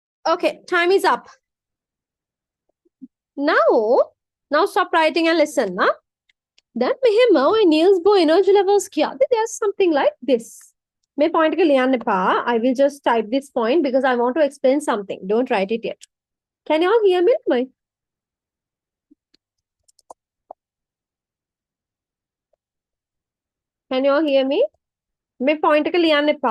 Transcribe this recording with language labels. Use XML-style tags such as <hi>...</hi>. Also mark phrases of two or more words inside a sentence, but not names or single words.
<en>Okay, time is up. Now stop writing and listen. Nah? Then</en> <si>මෙහෙම ඔය</si> <en>Niels Bohr energy levels කියද්දි there's something like this.</en> <si>මේ point එක ලියන්න එපා.</si> <en>I will just type this point because I want to explain something. Don't write it yet. Can you all hear me? Can you all hear me?</en> <si>මේ point එක ලියන්න එපා.</si>